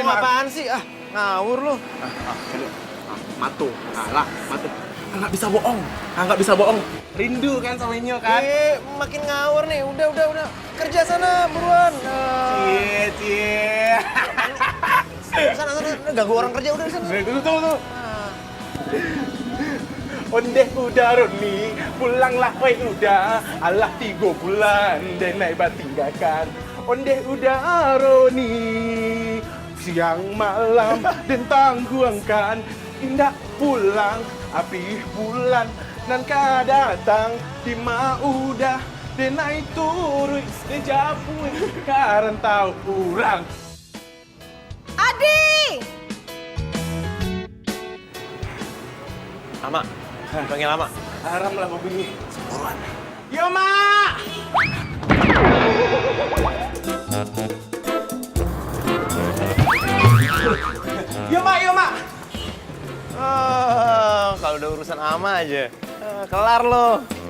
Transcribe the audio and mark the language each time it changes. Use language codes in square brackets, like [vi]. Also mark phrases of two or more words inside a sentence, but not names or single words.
[id] Lu apaan sih? Ngawur lu. Matu. Matu. Nggak bisa bohong. Rindu kan sama Inyo kan? Makin ngawur nih. Udah. Kerja sana buruan. Cie. Sana. Ganggu orang kerja udah sana. Tunggu. [min] Onde udah Roni, pulanglah oi udah. Alah 3 bulan denai batinggalkan. Onde udah Roni, siang malam dan tangguangkan. Indah pulang, api bulan nan ka datang di udah denai turui dijapui karentau urang. [id] Adi! Ama, panggil Ama. Haram lah mobil ini. Buruan. Yo, Mak! Yo, Mak! Kalau udah urusan Ama aja, kelar lo.